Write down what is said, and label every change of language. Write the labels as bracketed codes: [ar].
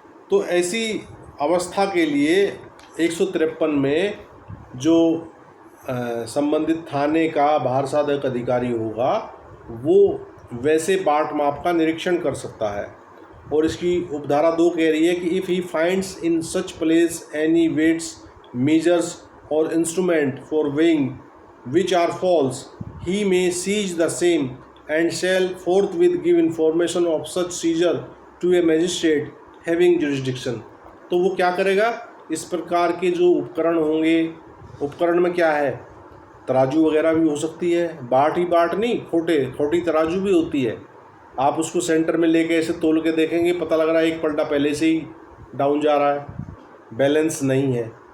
[hi] तो ऐसी अवस्था के लिए 153 में जो संबंधित थाने का भार साधक अधिकारी होगा वो वैसे बाट माप का निरीक्षण कर सकता है। और इसकी उपधारा 2 कह रही है कि [en] If he finds in such place any weights measures और instrument for weighing which are false, he may seize the same and shall forthwith give information of such seizure to a magistrate having jurisdiction। [hi] तो वो क्या करेगा, इस प्रकार के जो उपकरण होंगे, उपकरण में क्या है, तराजू वगैरह भी हो सकती है, बाट ही बाट नहीं, खोटी तराजू भी होती है। आप उसको सेंटर में लेके ऐसे तोल के देखेंगे, पता लग रहा है एक पलटा पहले से ही डाउन जा रहा है, बैलेंस नहीं है।